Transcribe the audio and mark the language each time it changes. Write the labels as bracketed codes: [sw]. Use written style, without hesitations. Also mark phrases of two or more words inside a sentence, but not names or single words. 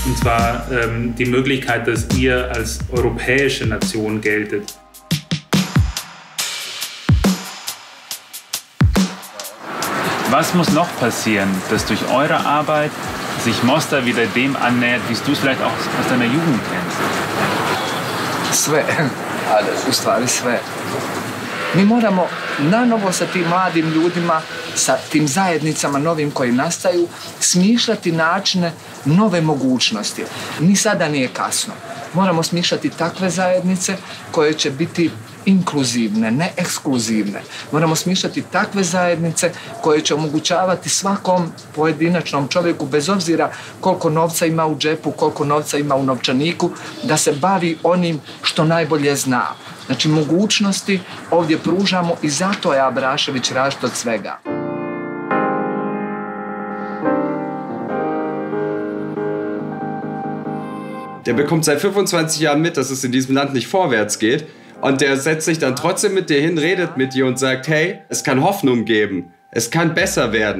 [de] Und zwar die Möglichkeit, dass ihr als europäische Nation geltet. Was muss noch passieren, dass durch eure Arbeit sich Mostar wieder dem annähert, wie du es vielleicht auch aus deiner Jugend kennst? [bs] Sve, u stvari sve. Mi moramo nanovo sa tim mladim ljudima, sa tim zajednicama novim koji nastaju, smišljati načine nove mogućnosti. Ni sada nije kasno. Moramo smišljati takve zajednice koje će biti inkluzivne, ne ekskluzivne. Moramo smišljati takve zajednice koje će omogućavati svakom pojedinačnom čovjeku, bez obzira koliko novca ima u džepu, koliko novca ima u novčaniku, da se bavi onim što najbolje zna. Znači, mogućnosti ovdje pružamo i zato je Abrašević različit od svega. [de] Der bekommt seit 25 Jahren mit, dass es in diesem Land nicht vorwärts geht. Und der setzt sich dann trotzdem mit dir hin, redet mit dir und sagt, hey, es kann Hoffnung geben. Es kann besser werden.